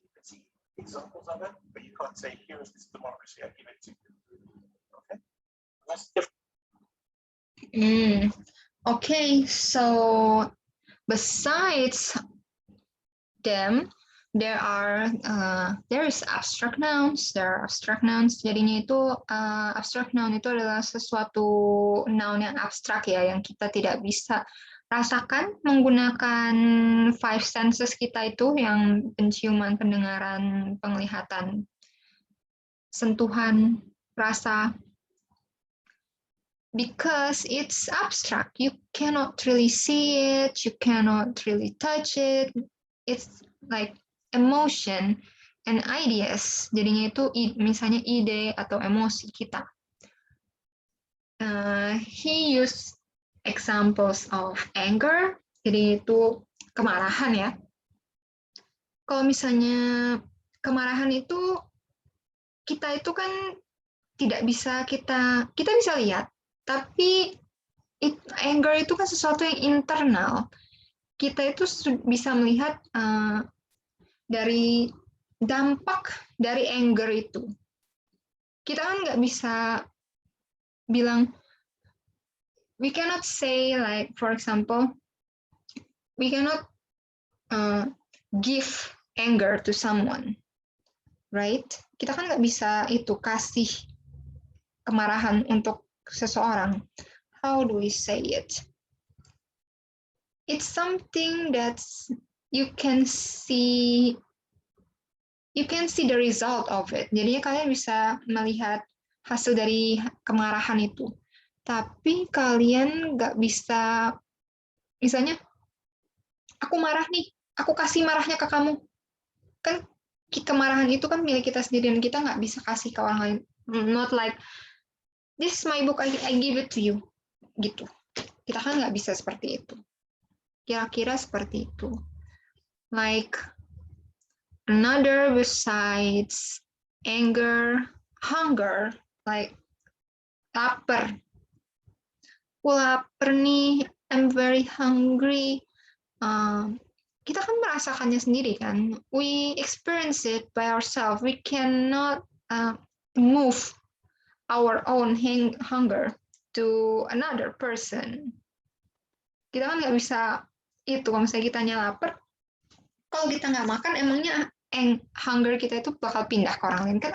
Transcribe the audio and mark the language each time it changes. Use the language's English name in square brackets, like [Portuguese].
[English] You can see examples of it, but you can't say, here's this democracy, I give it to you. Okay? That's different. Okay, so besides them, there is abstract nouns. There are abstract nouns. [Indonesian] Jadinya itu abstract noun itu adalah sesuatu noun yang abstrak ya, yang kita tidak bisa rasakan menggunakan five senses kita itu, yang penciuman, pendengaran, penglihatan, sentuhan, rasa. [English] Because it's abstract, you cannot really see it, you cannot really touch it. It's like emotion and ideas. [Indonesian] Jadinya itu misalnya ide atau emosi kita. [English] He used examples of anger. [Indonesian] Jadi itu kemarahan ya. Kalau misalnya kemarahan itu kita itu kan tidak bisa kita bisa lihat, tapi anger itu kan sesuatu yang internal. Kita itu bisa melihat dari dampak dari anger itu. Kita kan nggak bisa bilang, [English] we cannot say like, for example, we cannot give anger to someone. right? [Indonesian] Kita kan nggak bisa itu kasih kemarahan untuk seseorang. [English] How do we say it? It's something that you can see the result of it. [Indonesian] Jadinya kalian bisa melihat hasil dari kemarahan itu. Tapi kalian nggak bisa, misalnya, aku marah nih, aku kasih marahnya ke kamu. Kan kemarahan itu kan milik kita sendiri dan kita nggak bisa kasih ke orang lain. [English] Not like, this is my book, I give it to you. [Indonesian] Gitu. Kita kan nggak bisa seperti itu. Kira-kira seperti itu. [English] Like, another besides anger, hunger, [Indonesian] like lapar. Lapar nih, [English] I'm very hungry. [Indonesian] Kita kan merasakannya sendiri kan. [English] We experience it by ourselves. We cannot move our own hunger to another person. [Indonesian] Kita kan nggak bisa itu, kalau misalnya kitanya lapar, kalau kita nggak makan, emangnya hunger kita itu bakal pindah ke orang lain kan?